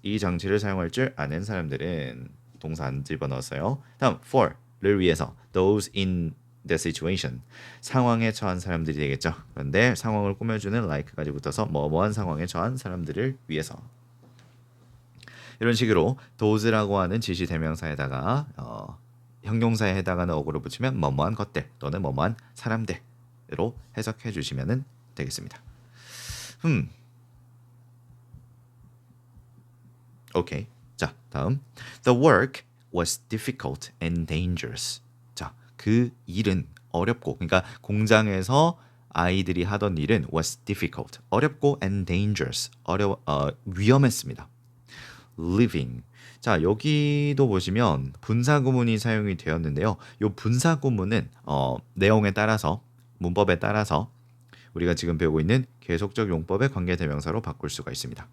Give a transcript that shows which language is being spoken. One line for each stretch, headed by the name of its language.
Korean: 이 장치를 사용할 줄 아는 사람들은 동사 안 집어넣었어요. 다음 for를 위해서 those in the situation. 상황에 처한 사람들이 되겠죠. 그런데 상황을 꾸며주는 like까지 붙어서 뭐뭐한 상황에 처한 사람들을 위해서. 이런 식으로 those라고 하는 지시 대명사에다가 형용사에 해당하는 어구를 붙이면 뭐뭐한 것들 또는 뭐뭐한 사람들로 해석해 주시면 되겠습니다. 오케이. 자, 다음.
English: The work was difficult and dangerous.
Korean: 자, 그 일은 어렵고, 그러니까 공장에서 아이들이 하던 일은 was difficult, 어렵고 and dangerous, 위험했습니다.
English: living.
Korean: 자, 여기도 보시면 분사구문이 사용이 되었는데요. 이 분사구문은 내용에 따라서, 문법에 따라서 우리가 지금 배우고 있는 계속적 용법의 관계대명사로 바꿀 수가 있습니다.